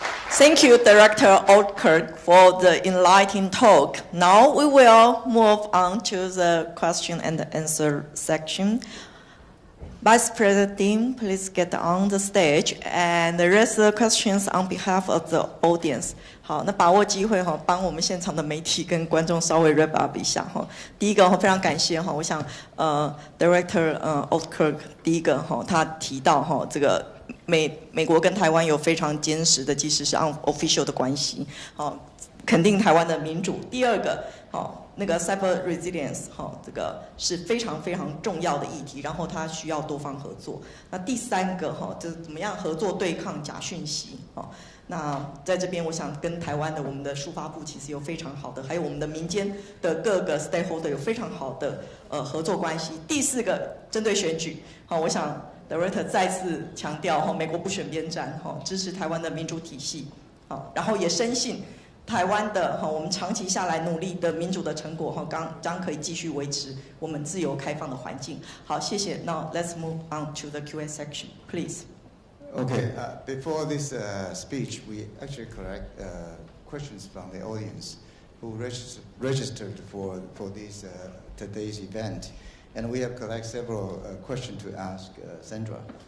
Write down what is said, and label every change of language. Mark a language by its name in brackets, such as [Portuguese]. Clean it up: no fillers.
[English] Thank you, Director Oldkirk, for the enlightening talk. Now we will move on to the question and answer section. Vice President Ding, please get on the stage and raise the questions on behalf of the audience. [Chinese] 好，那把握机会哈，帮我们现场的媒体跟观众稍微 wrap up 一下哈。第一个非常感谢哈，我想Director Oldkirk 第一个哈，他提到哈这个美国跟台湾有非常坚实的，即使是 unofficial 的关系，好，肯定台湾的民主。第二个，好。那个 cyber resilience 这个是非常非常重要的议题，然后它需要多方合作。那第三个就是怎么样合作对抗假讯息。那在这边我想跟台湾的我们的数发部其实有非常好的，还有我们的民间的各个 stakeholder 有非常好的合作关系。第四个针对选举，我想 Director 再次强调美国不选边站，支持台湾的民主体系，然后也深信。台湾的我们长期下来努力的民主的成果将可以继续维持我们自由开放的环境。好，谢谢。 [English] Now let's move on to the Q&A section, please. Okay, before this speech, we actually collect questions from the audience who registered for this today's event, and we have collected several questions to ask Sandra.